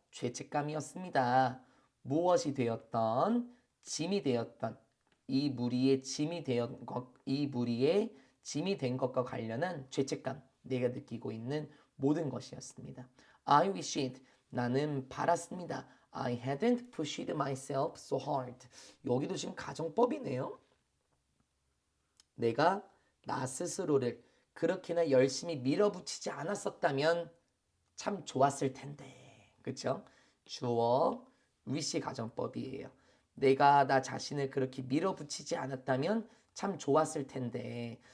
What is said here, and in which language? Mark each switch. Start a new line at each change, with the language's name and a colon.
Korean: 죄책감이었습니다. 무엇이 되었던 짐이 되었던 이 무리의 짐이 되었 이 무리의 짐이 된 것과 관련한 죄책감 내가 느끼고 있는 모든 것이었습니다.
English: I wished
Korean: 나는 바랐습니다.
English: I hadn't pushed myself so hard.
Korean: 여기도 지금 가정법이네요. 내가 나 스스로를 그렇게나 열심히 밀어붙이지 않았었다면 참 좋았을 텐데. 그쵸? 주어 위시 가정법이에요. 내가 나 자신을 그렇게 밀어붙이지 않았다면 참 좋았을 텐데.